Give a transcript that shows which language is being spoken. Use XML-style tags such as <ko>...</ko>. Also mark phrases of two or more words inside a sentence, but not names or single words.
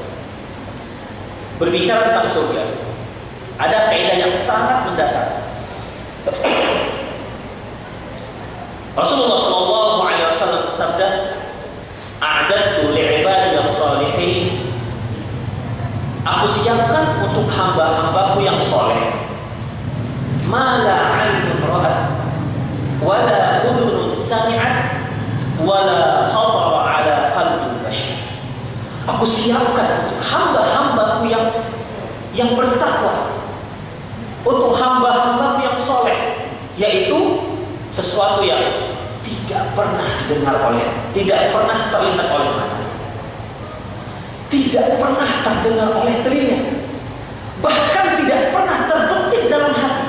<id>Berbicara tentang surga, ada kaidah yang sangat mendasar.</id> <ar>رسول الله صلى الله عليه وسلم bersabda أعددت لعبادي الصالحين."</ar> <id>Aku siapkan untuk hamba-hambaku yang soleh.</id> <ar>ما لا عين رأت ولا أذن ولا خطر على قلب بشر.</ar> <id>Aku siapkan hamba-hambaku yang bertakwa, untuk hamba-hambaku yang soleh, yaitu sesuatu yang tidak pernah didengar tidak pernah terlihat oleh mata, tidak pernah terdengar oleh telinga, bahkan tidak pernah terbetik dalam hati.</id>